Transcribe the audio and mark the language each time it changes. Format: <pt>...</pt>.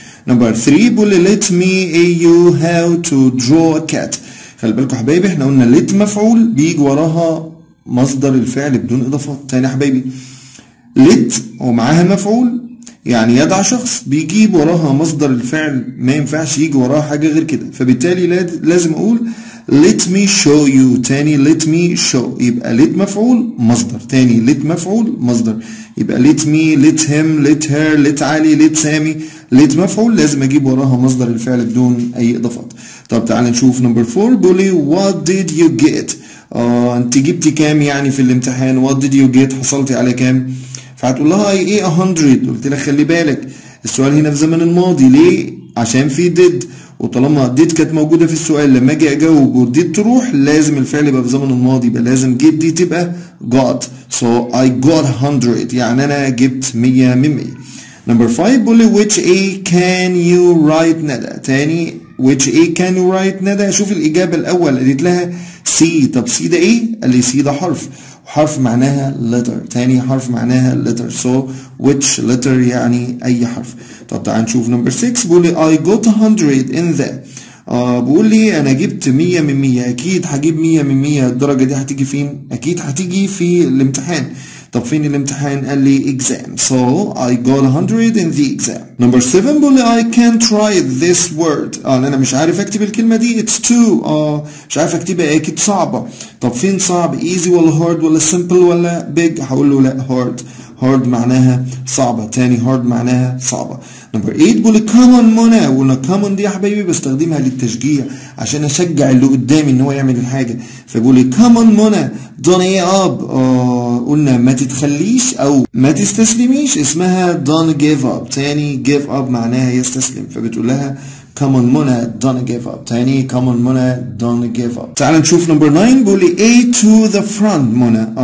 <ar>نمبر 3 بيقول لي</ar> <en>let me you how to draw a cat.</en> <ar>خلي بالكم يا حبايبي احنا قلنا let مفعول بيجي وراها مصدر الفعل بدون إضافات. تاني يا حبايبي let ومعاها مفعول يعني يدعى شخص بيجيب وراها مصدر الفعل، ما ينفعش يجي وراها حاجة غير كده، فبالتالي لازم أقول</ar> <en>let me show you.</en> <ar>تاني</ar> <en>let me show،</en> <ar>يبقى let مفعول مصدر.</ar> <en>تاني let مفعول مصدر، يبقى let me let him let her let Ali let Sami.</en> <ar>let مفعول لازم أجيب وراها مصدر الفعل بدون أي إضافات. طب تعال نشوف نمبر 4 بيقول لي</ar> <en>what did you get؟</en> <ar>أنت جبتي كام يعني في الامتحان؟ what did you get؟ حصلتي على كام؟ فهتقول لها ايه 100. قلت لها خلي بالك السؤال هنا في زمن الماضي، ليه؟ عشان في did، وطالما did كانت موجوده في السؤال لما اجي اجاوب ودid تروح لازم الفعل يبقى في زمن الماضي، يبقى لازم get دي تبقى got.</ar> <en>so I got 100</en> <ar>يعني انا جبت 100 من 100. نمبر 5 بيقول لي</ar> <en>which A can you write Nada. تاني which A can you write Nada.</en> <ar>شوف الاجابه الاول قالت لها C. طب C ده ايه؟ قال لي C ده حرف، حرف معناها letter. تاني حرف معناها letter.</ar> <en>so which letter</en> <ar>يعني أي حرف. طب تعال نشوف نمبر 6 بيقول لي</ar> <en>I got 100 in the.</en> <ar>بيقول لي أنا جبت 100 من 100. أكيد هجيب 100 من 100. الدرجة دي هتيجي فين؟ أكيد هتيجي في الامتحان. طب فين الامتحان؟ قال لي exam.</ar> <en>so I got 100 in the exam.</en> <ar>نمبر 7 بيقول لي</ar> <en>I can't write this word.</en> <ar>أنا مش عارف أكتب الكلمة دي.</ar> <en>it's too</en> <ar>مش عارف أكتبها، أكيد صعبة. طب فين صعب؟ easy ولا hard ولا simple ولا big؟ هقول له لا hard. hard معناها صعبة. تاني hard معناها صعبة. نمبر 8 بيقول لي</ar> <en>come on</en> <ar>منى. وقلنا</ar> <en>come on</en> <ar>دي يا حبايبي بستخدمها للتشجيع عشان أشجع اللي قدامي إن هو يعمل الحاجة، فبيقول لي come on منى</ar> <en>don't up.</en> <ar>قلنا ما تتخليش أو ما تستسلميش، اسمها</ar> <en>don't give up.</en> <ar>تاني give up معناها يستسلم، فبتقول لها</ar> <en>come on Mona don't give up. تاني come on Mona don't give up.</en> <ar>تعال نشوف نمبر 9 بيقول لي</ar> <en>A to the front</en> <ar>منى.</ar>